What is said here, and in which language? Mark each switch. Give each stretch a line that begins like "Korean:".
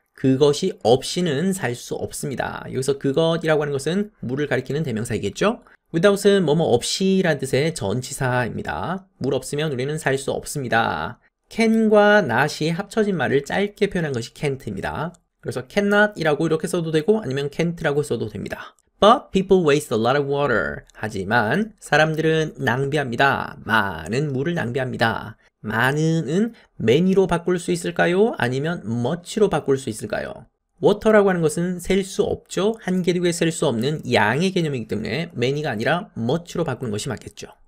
Korean: 그것이 없이는 살 수 없습니다. 여기서 그것이라고 하는 것은 물을 가리키는 대명사이겠죠? without은 뭐뭐 없이라는 뜻의 전치사입니다. 물 없으면 우리는 살 수 없습니다. can과 not이 합쳐진 말을 짧게 표현한 것이 can't입니다. 그래서 cannot이라고 이렇게 써도 되고 아니면 can't라고 써도 됩니다.
English: But people waste a lot of water.
Korean: 하지만 사람들은 낭비합니다. 많은 물을 낭비합니다. 많은은 many로 바꿀 수 있을까요? 아니면 much로 바꿀 수 있을까요? water라고 하는 것은 셀 수 없죠. 한 개류에 셀 수 없는 양의 개념이기 때문에 many가 아니라 much로 바꾸는 것이 맞겠죠.